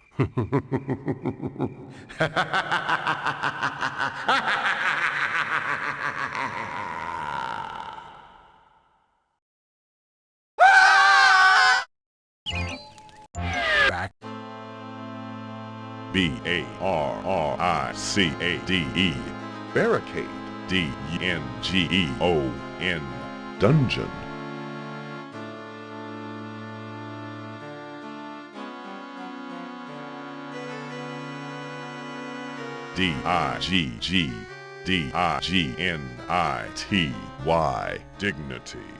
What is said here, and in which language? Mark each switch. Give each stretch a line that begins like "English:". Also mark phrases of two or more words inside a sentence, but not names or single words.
English: Back. B-A-R-R-I-C-A-D-E. Barricade. D-E-N-G-E-O-N. Dungeon. D-I-G-G-D-I-G-N-I-T-Y. Dignity.